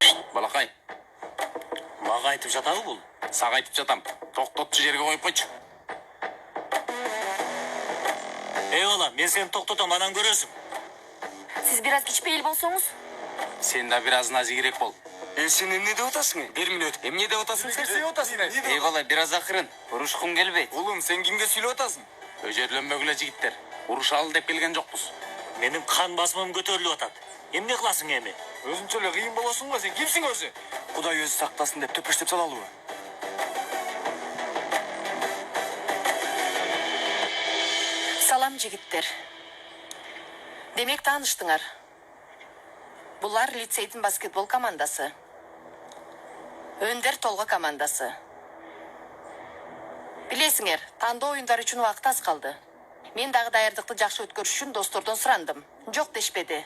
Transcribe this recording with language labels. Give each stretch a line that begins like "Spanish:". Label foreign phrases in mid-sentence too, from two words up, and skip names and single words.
Kyrgyz: Балақай, Мага айтып жатабы бул? сага айтып жатам. Токтотчу жерге коюп койчу. Бала, мен сени токтотом, анан көрөсүң. Сиз бир аз кичипейил болсоңуз. Сен да бир аз назигирээк бол. Сен эмне деп атасың? 1 мүнөт. Эмне деп атасың? Сен деп атасың? Бала, бир аз акырын. Урушкум келбейт. Улум, сен кимге сүйлөп атасың? Өжөрлөнбөгүлө жигиттер. Урушалы деп келген жокпуз. Менин кан басымым көтөрүлүп атат. Эмне кыласың эми? Өзүнчө эле кыйын болосуң го, сен кимсиң өзү? Кудай өзү сактасын деп төпөштөп салалыбы? Салам жигиттер. Демек таныштыңар. Булар лицейдин баскетбол командасы. Өндер толго командасы. Билесиңер, тандоо оюндар үчүн убакыт аз калды. Мен дагы даярдыкты жакшы өткөрүш үчүн достордон сурандым. Жок дешпеди.